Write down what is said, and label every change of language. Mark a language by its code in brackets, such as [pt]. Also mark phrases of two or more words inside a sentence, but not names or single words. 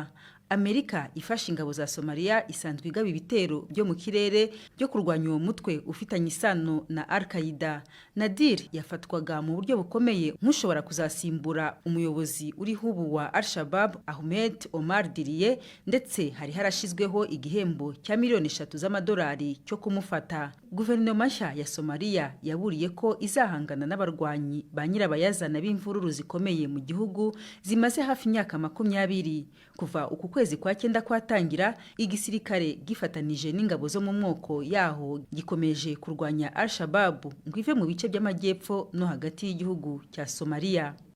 [rw] Amerika ifasha ingabo za Somalia isanzwe igaba ibitero byo mu kirere byo kurwanya uwo mutwe ufitanye isano na Al-Qaeda. Nadir yafatwaga mu buryo bukomeye nk'ushobora kuzasimbura umuyobozi uriho ubu wa Al-Shabaab, Ahmed Omar Diriye, ndetse hari harashizweho igihembo cya miliyoni 3 z'amadolari cyo kumufata. Guverinoma nshya ya Somalia yaburiye ko izahangana n'abarwanyi ba nyirabayazana b'imvururu zikomeye mu gihugu zimaze hafi imyaka 20. Kuva ukwezi kwa 9 kwatangira, igisirikare gifatanije n'ingabo zo mu mwoko yaho gikomeje kurwanya Al-Shabaab ngo ive mu bice by'amajyepfo no hagati y'igihugu cya Somalia.